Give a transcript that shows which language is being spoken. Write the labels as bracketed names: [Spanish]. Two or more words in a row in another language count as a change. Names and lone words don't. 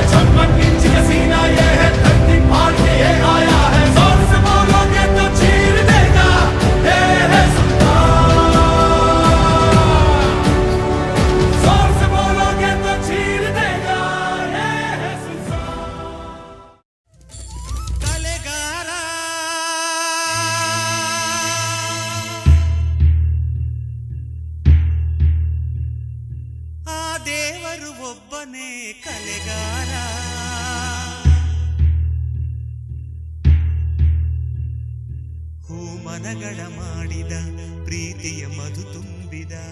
[Hindi] 56 इंच का सीना ये है, धरती फाड़ के ये आया है. जोर से बोलोगे तो छीन देगा ये है सुल्तान. जोर से बोलोगे तो छीन देगा ये है सुल्तान. [Kannada] ಕಲೆಗಾರ ಆ ದೇವರು ಒಬ್ಬನೇ ಕಲೆಗಾರ. ಹೂಮನಗಳ ಮಾಡಿದ ಪ್ರೀತಿಯ ಮಧು ತುಂಬಿದ